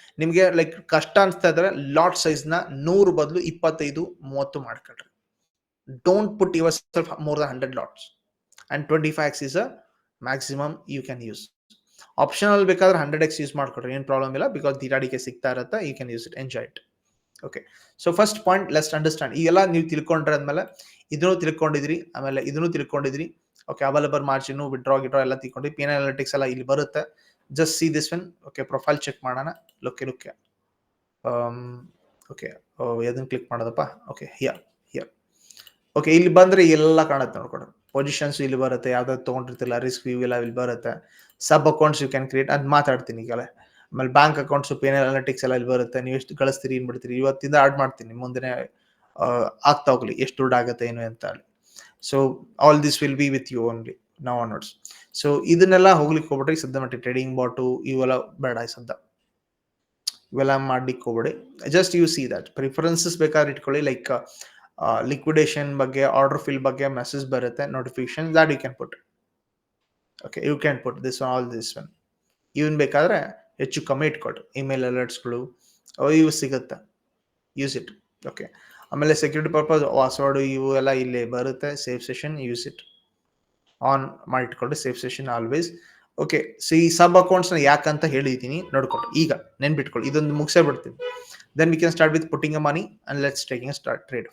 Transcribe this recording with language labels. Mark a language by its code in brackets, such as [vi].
[kn] ನಿಮಗೆ ಲೈಕ್ ಕಷ್ಟ ಅನ್ಸ್ತಾ ಇದ್ರೆ ಲಾಟ್ ಸೈಜ್ನ 100 ಬದಲು 25-30 ಮಾಡ್ಕೊಳ್ರಿ. [en] Don't put yourself more than 100 lots, and 25x is a maximum you can use. [kn] Optional ಬೇಕಾದ್ರೆ 100x ಯೂಸ್ ಮಾಡ್ಕೊಡ್ರಿ, ಏನು ಪ್ರಾಬ್ಲಮ್ ಇಲ್ಲ, ಬಿಕಾಸ್ ದಿರಾಡಿಗೆ ಸಿಗ್ತಾ ಇರುತ್ತೆ, [en] You can use it, enjoy it. [kn] Okay, so first point let's understand. ಈಗೆಲ್ಲ ನೀವು ತಿಳ್ಕೊಂಡ್ರೆ ಆದ್ಮೇಲೆ ಇದನ್ನು ತಿಳ್ಕೊಂಡಿದ್ರಿ, ಆಮೇಲೆ ಇದನ್ನು ತಿಳ್ಕೊಂಡಿದ್ರಿ. ಓಕೆ, ಅವೈಲಬಲ್ ಮಾರ್ಜಿನ್, ವಿಡ್ರಾ ಎಲ್ಲ ತಿಳ್ಕೊಂಡ್ರಿ, ಪಿ ಎನ್ ಅನಾಲಿಟಿಕ್ಸ್ ಎಲ್ಲ ಇಲ್ಲಿ ಬರುತ್ತೆ. Just see this one. Okay, profile check ಮಾಡೋಣ. ಲುಕ್ಕೆ ಓಕೆ, ಅದನ್ನು ಕ್ಲಿಕ್ ಮಾಡೋದಪ್ಪ. Okay, here. ಓಕೆ, ಇಲ್ಲಿ ಬಂದ್ರೆ ಎಲ್ಲ ಕಾಣುತ್ತೆ ನೋಡ್ಕೊಡ್ರಿ. ಪೊಸಿಷನ್ಸ್ ಇಲ್ಲಿ ಬರುತ್ತೆ, ಯಾವ್ದಾದ್ರು ತೊಗೊಂಡಿರ್ತಿಲ್ಲ, ರಿಸ್ಕ್ ವ್ಯೂ ಎಲ್ಲ ಇಲ್ಲಿ ಬರುತ್ತೆ. ಸಬ್ ಅಕೌಂಟ್ಸ್ ಯು ಕ್ಯಾನ್ ಕ್ರಿಯೇಟ್ ಅಂತ ಮಾತಾಡ್ತೀನಿ ಈಗಲೇ. ಆಮೇಲೆ bank accounts, P N analytics ಎಲ್ಲ ಇಲ್ಲಿ ಬರುತ್ತೆ. ನೀವು ಎಷ್ಟು ಗಳಿಸ್ತೀರಿ, ಏನು ಬಿಡ್ತೀರಿ, ಇವತ್ತಿಂದ ಆಡ್ ಮಾಡ್ತೀನಿ, ಮುಂದೆ ಆಗ್ತಾ ಹೋಗ್ಲಿ ಎಷ್ಟು ದುಡ್ಡು ಆಗುತ್ತೆ ಏನು ಅಂತ ಹೇಳಿ. [en] So all this will be with you only now onwards. [kn] So ಇದನ್ನೆಲ್ಲ ಹೋಗ್ಲಿಕ್ಕೆ ಹೋಗ್ಬಿಟ್ರಿ. ಸದ್ಯ ಮಟ್ಟಿ ಟ್ರೇಡಿಂಗ್ ಬಾಟು ಇವೆಲ್ಲ ಬೇಡ, ಸದ್ಯ ಇವೆಲ್ಲ ಮಾಡ್ಲಿಕ್ಕೆ ಹೋಗ್ಬೇಡಿ. Just U see that preferences ಬೇಕಾದ್ರೆ ಇಟ್ಕೊಳ್ಳಿ. ಲೈಕ್ liquidation ಬಗ್ಗೆ, ಆರ್ಡರ್ ಫಿಲ್ ಬಗ್ಗೆ ಮೆಸೇಜ್ ಬರುತ್ತೆ, notification, [en] that you can put. Okay, you can put this one, all this one. [kn] ಇವನ್ ಬೇಕಾದ್ರೆ ಹೆಚ್ಚು ಕಮ್ಮಿ ಇಟ್ಕೊಳ್ರಿ. ಇಮೇಲ್ ಅಲರ್ಟ್ಸ್ಗಳು ಇವು ಸಿಗುತ್ತೆ, ಯೂಸ್ ಇಟ್. ಓಕೆ, ಆಮೇಲೆ ಸೆಕ್ಯೂರಿಟಿ ಪರ್ಪಸ್ ಪಾಸ್ವರ್ಡ್ ಇವು ಎಲ್ಲ ಇಲ್ಲಿ ಬರುತ್ತೆ. Safe session use it, on ಮಾಡಿಟ್ಕೊಳ್ರಿ safe session always. Okay, so ಈ ಸಬ್ ಅಕೌಂಟ್ಸ್ನ ಯಾಕಂತ ಹೇಳಿದ್ದೀನಿ ನೋಡ್ಕೊಳ್ರಿ. ಈಗ ನೆನ್ಪಿಟ್ಕೊಳ್ಳಿ, ಇದೊಂದು ಮುಗಿಸೇ ಬಿಡ್ತೀನಿ. [en] Then we can start with putting a money and let's taking a start trade.